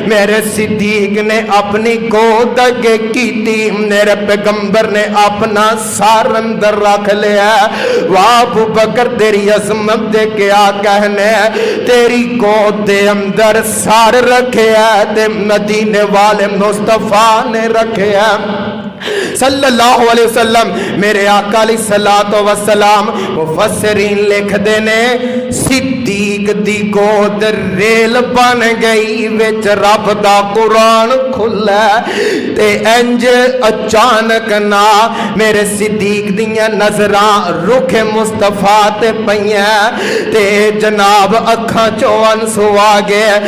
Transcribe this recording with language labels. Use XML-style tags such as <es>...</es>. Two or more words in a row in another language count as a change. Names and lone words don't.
<pa>میرے صدیق نے اپنی گود اگے کیتی، میرے پیغمبر نے اپنا سر اندر رکھ لیا. واہ ابو بکر تیری عظمت دے کیا کہنے، تیری گود دے اندر سر رکھے تے مدینے والے مصطفیٰ نے رکھے</pa> <ar>صلى الله عليه وسلم.</ar> <pa>میرے آقا</pa> <ar>عليه الصلاة والسلام</ar> <pa>مفسرین لکھدے نے صدیق دی گود ریل بن گئی، وچ رب دا قرآن کھلا تے انج اچانک نا میرے صدیق دیاں نظراں رخ مصطفیٰ تے پئیاں تے جناب اکھاں چوں آنسو آ گئے.</pa>